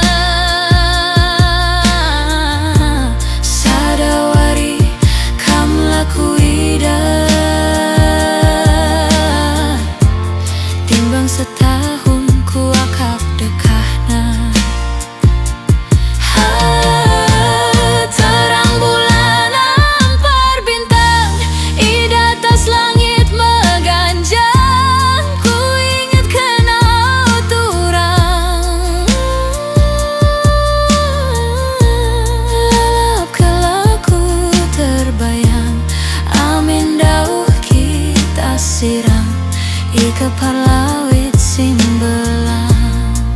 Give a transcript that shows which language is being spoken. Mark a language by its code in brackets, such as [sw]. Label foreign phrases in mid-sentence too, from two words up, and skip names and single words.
[btx] Sadawari kam laku ida timbang setahun ku akak dekahna. [id] Terang bulan ampar bintang di atas langit mengganjang. [btx] Ku ingat kena oturan lalap kelaku terbayang. Amin dauh kita siram i kepar lawit simbelang.